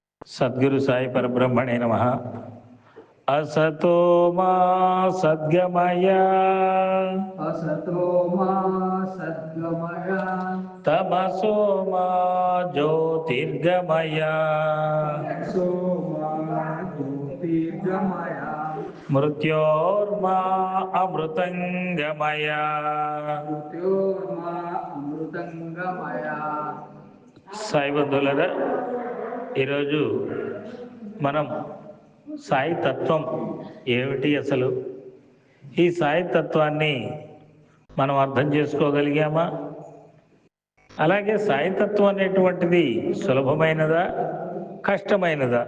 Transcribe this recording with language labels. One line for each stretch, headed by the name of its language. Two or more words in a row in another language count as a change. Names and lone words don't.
Sanskrit: సద్గురు సాయి పరబ్రహ్మణే నమః. అసతో మా సద్గమయ असतो मा सद्गमय తమసో మా జ్యోతిర్గమయ तमसो मा ज्योतिर्गमय మృత్యోర్మా అమృతంగమయ. मृत्योर्मा अमृतंगमय।
Telugu: సాయి బంధువులరా, ఈరోజు మనం సాయి తత్వం ఏమిటి, అసలు ఈ సాయి తత్వాన్ని మనం అర్థం చేసుకోగలిగామా? అలాగే సాయి తత్వం అనేటువంటిది సులభమైనదా, కష్టమైనదా?